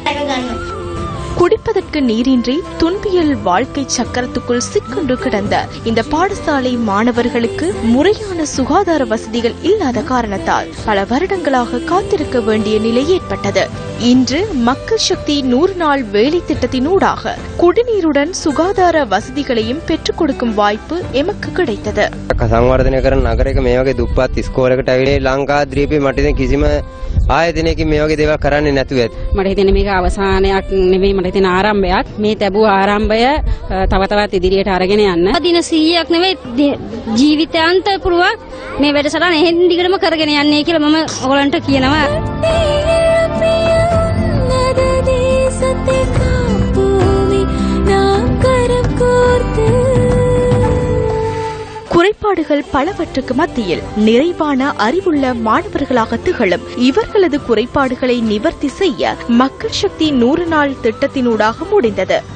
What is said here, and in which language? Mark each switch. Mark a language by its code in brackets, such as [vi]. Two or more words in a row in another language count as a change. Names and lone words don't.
[ta] குடிப்பதற்கு நீரின்றி துன்பியல் வாழ்க்கை சக்கரத்துக்குள் சிக்கொண்டு கிடந்த இந்த பாடசாலை மாணவர்களுக்கு முறையான சுகாதார வசதிகள் இல்லாத காரணத்தால் பல வருடங்களாக காத்திருக்க வேண்டிய நிலை ஏற்பட்டது. இன்று மக்கள் சக்தி 100 நாள் வேலை திட்டத்தினூடாக குடிநீருடன் சுகாதார வசதிகளையும் பெற்றுக் கொடுக்கும் வாய்ப்பு எமக்கு கிடைத்தது. [si] සංවර්ධනය කරන නගරයක මේ වගේ දුප්පත් ඉස්කෝලේකට ඇවිල්ලා ලංකා ද්වීපේ මට ඉතින් කිසිම ආයතනයකින් මේ වගේ දේවල් කරන්නේ නැතුව ඇත. මට හිතෙන්නේ මේක අවසානයක් නෙවෙයි, මට හිතෙන ආරම්භයක්. මේ ලැබුව ආරම්භය තව තවත් ඉදිරියට අරගෙන යන්න. දින 100ක් නෙවෙයි ජීවිතාන්ත පුරාවක් මේ වැඩසටහන එහෙන් දිගටම කරගෙන යන්නේ කියලා මම ඔයගලන්ට කියනවා. [ta] குறைபாடுகள் பலவற்றுக்கு மத்தியில் நிறைவான அறிவுள்ள மாணவர்களாக திகழும் இவர்களது குறைபாடுகளை நிவர்த்தி செய்ய மக்கள் சக்தி 100 நாள் திட்டத்தினூடாக முடிந்தது.